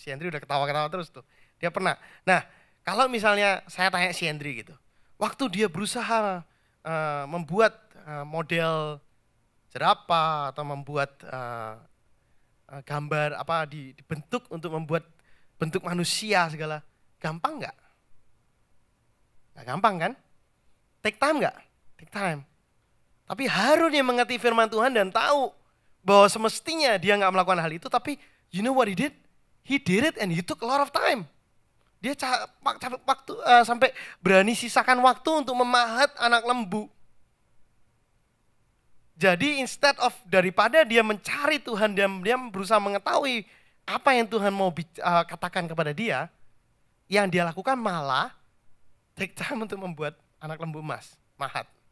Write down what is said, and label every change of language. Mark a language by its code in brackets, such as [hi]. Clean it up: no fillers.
[id] Si Andri udah ketawa-ketawa terus tuh. Dia pernah. Nah, kalau misalnya saya tanya si Andri gitu, waktu dia berusaha membuat model jerapah atau membuat gambar apa dibentuk untuk membuat bentuk manusia segala, gampang nggak? Nggak gampang kan? [en] Take time [id] nggak? Take time. Tapi Harun yang mengerti firman Tuhan dan tahu bahwa semestinya dia nggak melakukan hal itu, tapi [en] you know what he did? He did it and he took a lot of time. [id] Dia waktu sampai berani sisakan waktu untuk memahat anak lembu. Jadi [en] instead of [id] daripada dia mencari Tuhan, dia berusaha mengetahui apa yang Tuhan mau katakan kepada dia, yang dia lakukan malah take time untuk membuat anak lembu emas, mahat.